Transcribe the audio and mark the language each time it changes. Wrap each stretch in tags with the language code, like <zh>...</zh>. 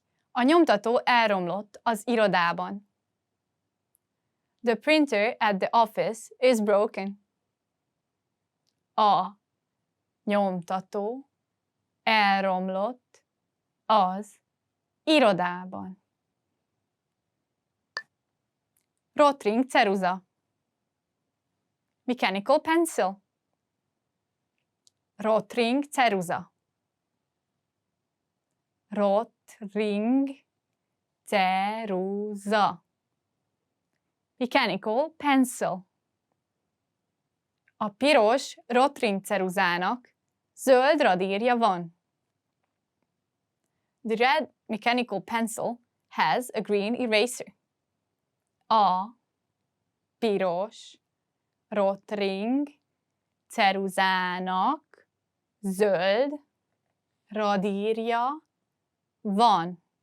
<hu>A nyomtató elromlott az irodában.</hu> <en>The printer at the office is broken.</en> <hu>A nyomtató elromlott az irodában. Rotring ceruza.</hu> <en>Mechanical pencil.</en> <hu>Rotring ceruza. Rotring ceruza.</hu> <en>Mechanical pencil.</en> <hu>A piros rotring ceruzának zöld radírja van.</hu> <en>The red mechanical pencil has a green eraser.</en> <hu>A piros rotring ceruzának zöld radírja van.</hu>